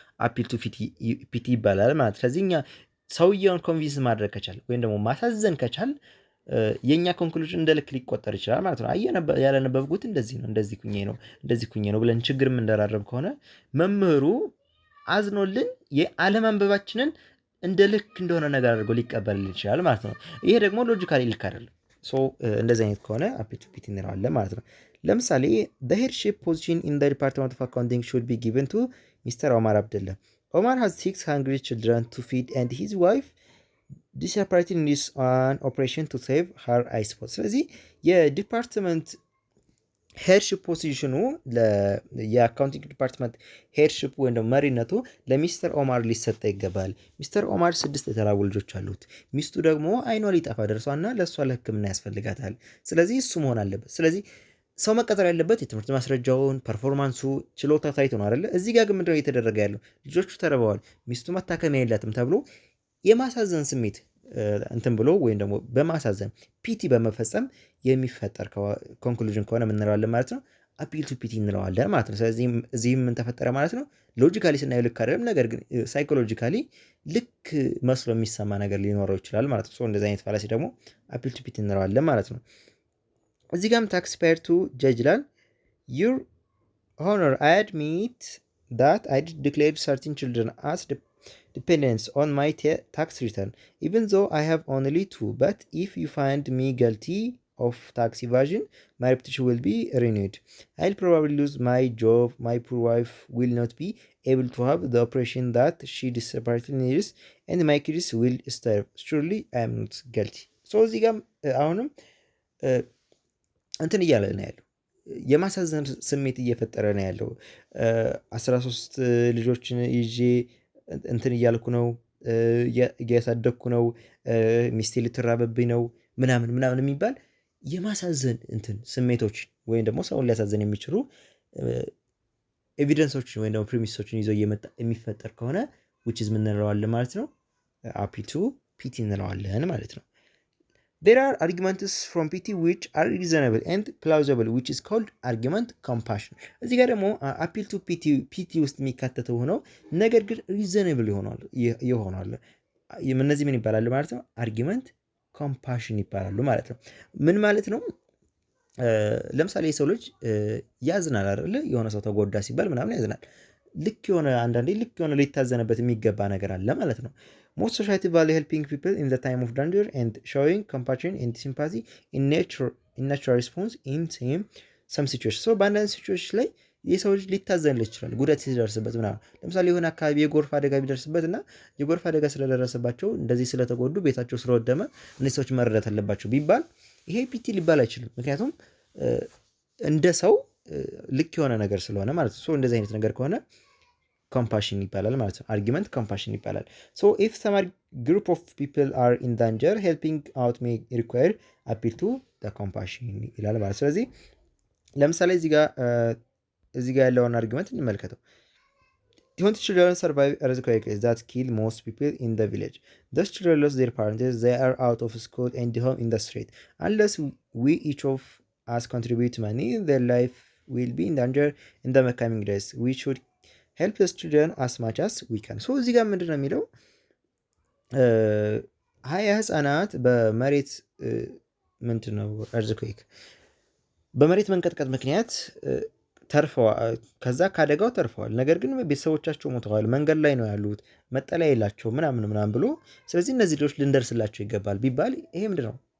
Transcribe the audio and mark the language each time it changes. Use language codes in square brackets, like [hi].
[am] አፒል ቱ ፒቲ ይባላል ማለት። ስለዚህ እኛ ሰውየውን ኮንቪንስ ማድረግ ከቻል ወይም ደግሞ ማሳዘን ከቻል የኛ ኮንክሉዥን እንደ ልክ ሊቆጠር ይችላል ማለት ነው። ያለነበብኩት እንደዚህ ነው እንደዚህ ኩኜ ነው ብለን ችግር የምንደራረብ ከሆነ መምህሩ አዝኖልን የአለማንበባችንን እንደ ልክ እንደሆነ ነገር አድርጎ ሊቀበልልን ይችላል ማለት ነው። ይሄ ደግሞ ሎጂካሊ ልክ አይደለም። እንደዚህ አይነት ከሆነ አፒል ቱ ፒቲ እንለዋለን ማለት ነው። ለምሳሌ [en] the headship position in the Department of Accounting should be given to Mr. Omar Abdullah. Omar has 6 hungry children to feed and his wife disappearing is an operation to save her eyes. [am] ስለዚህ የዲፓርትመንት ሄድሽፕ ፖዚሽኑ የአካውንቲንግ ዲፓርትመንት ሄድሽፕ ወይም ደግሞ መሪነቱ ለሚስተር ኦማር ሊሰጠ ይገባል። ሚስተር ኦማር 6 የተራቡ ልጆች አሉት። ሚስቱ ደግሞ አይኗ ሊጠፋ ደርሷና ለእሷ ለሕክምና ያስፈልጋታል። ስለዚህ እሱ መሆን አለበት። ስለዚህ ሰው መቀጠር ያለበት የትምህርት ማስረጃውን፣ ፐርፎርማንሱ፣ ችሎታ ታይቶ ነው አይደለ? እዚህ ጋር ግን ምንድነው እየተደረገ ያለው? ልጆቹ ተርበዋል፣ ሚስቱ መታከሚያ የላትም ተብሎ የማሳዘን ስሜት እንትን ብሎ ወይም ደግሞ በማሳዘን ፒቲ በመፈጸም የሚፈጠር ኮንክሉዥን ከሆነ ምንለዋለን ማለት ነው? አፒል ቱ ፒቲ እንለዋለን ማለት ነው። ስለዚህ እዚህም ምን ተፈጠረ ማለት ነው? ሎጂካሊ ስናየው ልክ አይደለም፣ ነገር ግን ሳይኮሎጂካሊ ልክ መስሎ የሚሰማ ነገር ሊኖረው ይችላል ማለት ነው። እንደዚህ አይነት ፋላሲ ደግሞ አፒል ቱ ፒቲ እንለዋለን ማለት ነው። እዚህ ጋርም [en] ታክስ ፔየር ቱ ጀጅ [am] ይላል። [en] ዩር ሆነር አይ አድሚት ዳት አይ ዲክሌርድ ሰርቲን ችልድረን አስ dependence on my tax return, even though I have only 2. But if you find me guilty of tax evasion, my reputation will be ruined. I'll probably lose my job. My poor wife will not be able to have the operation that she desperately needs, and my kids will starve. Surely I am not guilty. [am] So እዚህ ጋር አሁንም እንትን እያለ ነው ያለው፣ የማሳዘን ስሜት እየፈጠረ ነው ያለው። 13 ልጆችን ይዤ እንትን እያልኩ ነው፣ እያሳደግኩ ነው፣ ሚስቴ ልትራበብኝ ነው ምናምን የሚባል የማሳዘን እንትን ስሜቶች ወይም ደግሞ ሰውን ሊያሳዘን የሚችሉ ኤቪደንሶችን ወይም ደግሞ ፕሪሚሶችን ይዞ እየመጣ የሚፈጠር ከሆነ [en] which is [am] ምን እንለዋለን ማለት ነው? አፒል ቱ ፒቲ እንለዋለን ማለት ነው። [en] There are arguments from PT which are reasonable and plausible, which is called argument compassion. [am] እዚህ ጋር ደግሞ አፒል ቱ ፒቲ ውስጥ የሚካተተው ሆነው ነገር ግን reasonable ይሆናሉ። እነዚህ ምን ይባላሉ ማለት ነው? argument compassion ይባላሉ ማለት ነው። ምን ማለት ነው? ለምሳሌ የሰው ልጅ ያዝናል አይደል? የሆነ ሰው ተጎዳ ሲባል ምናምን ያዝናል። ልክ የሆነ አንዳንዴ ልክ የሆነ ሊታዘንበት የሚገባ ነገር አለ ማለት ነው። [en] Most society value helping people in the time of danger and showing compassion and sympathy in natural response in some situations. [am] So በአንዳንድ ሲቹዌሽን ላይ የሰው ልጅ ሊታዘንለት ይችላል ጉዳት ሲደርስበት ምናምን። ለምሳሌ የሆነ አካባቢ የጎርፍ አደጋ ቢደርስበት እና የጎርፍ አደጋ ስለደረሰባቸው እንደዚህ ስለተጎዱ ቤታቸው ስለወደመ እነዚህ ሰዎች መረዳት አለባቸው ቢባል ይሄ ፒቲ ሊባል አይችልም። ምክንያቱም እንደ ሰው ልክ የሆነ ነገር ስለሆነ ማለት ነው። እንደዚህ አይነት ነገር ከሆነ compassion ይባላል ማለት ነው። argument compassion ይባላል። So if some group of people are in danger, helping out may require appeal to the compassion ይላል ማለት ነው። ስለዚህ ለምሳሌ እዚህ ጋር ያለውን argument እንመልከተው። 20 children survive earthquakes that kill most people in the village. [en] Those children lost their parents. They are out of school and home in the street. Unless we each of us contribute money, their life will be in danger in the coming days. We should help those children as much as we can. [am] So እዚህ ጋር ምንድን ነው የሚለው? 20 ህፃናት በመሬት ምንድን ነው earthquake በመሬት መንቀጥቀጥ ምክንያት ተርፈዋል። ከዛ ካደጋው ተርፈዋል። ነገር ግን ቤተሰቦቻቸው ሞተዋል። መንገድ ላይ ነው ያሉት። መጠለያ የላቸው ምናምን ብሎ ስለዚህ እነዚህ ልጆች ልንደርስላቸው ይገባል ቢባል ይሄ ምንድን ነው?